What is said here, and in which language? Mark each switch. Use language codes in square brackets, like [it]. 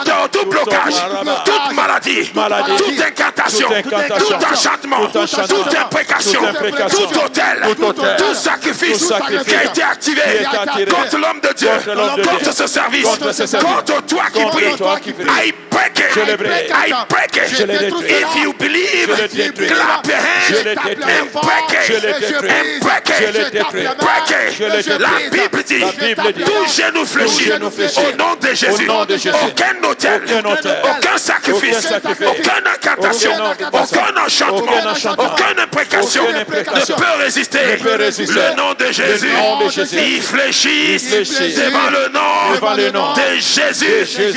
[fr] tout blocage, toute maladie, toute incantation, tout enchantement, toute imprécation, tout autel, tout sacrifice qui a été activé contre l'homme de Dieu, contre ce service, contre toi qui prie. [en] I break it. I break it. If you believe, clap your hands and break it. And break it. Break it. [fr] La Bible dit, tout genou fléchit au nom de Jésus. Aucun autel, aucun sacrifice, aucune incantation, aucun enchantement, aucune imprécation ne peut résister. Le nom de Jésus, il fléchit devant le nom de Jésus.